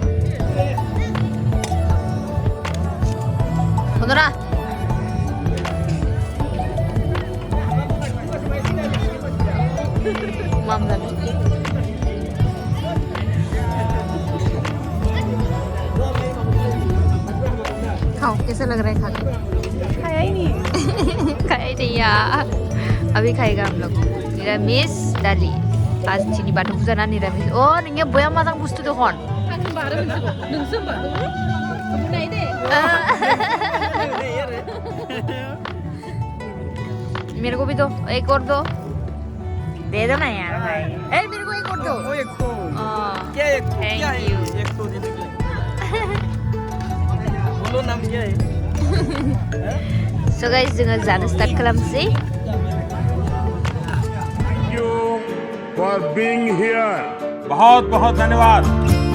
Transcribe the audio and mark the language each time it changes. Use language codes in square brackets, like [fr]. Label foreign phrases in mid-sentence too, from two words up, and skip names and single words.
[id] Beneran? Mam tadi. [hi] Kau कैसे लग रहा है खाके? खाया ही नहीं खाया ही नहीं यार. अभी खाएगा हम लोग. [brx] निरामिस दाली. आज sini बाथौ फुजा ना निरामिस. Oh, नोंनिया बया मोजां बुस्थु दखन. आं बारा नोंसो बुंनाय दे [hi] मेरे को भी दो एक और दो दे दो ना यार भाई ए मेरे को एक और दो एक तो क्या एक [en] thank you [hi] एक तो देने के लिए बोलो नाम क्या है [en] so guys [brx] जोङो जानो स्टार्ट खालामसै [en] you for being here. [hi] बहुत बहुत धन्यवाद.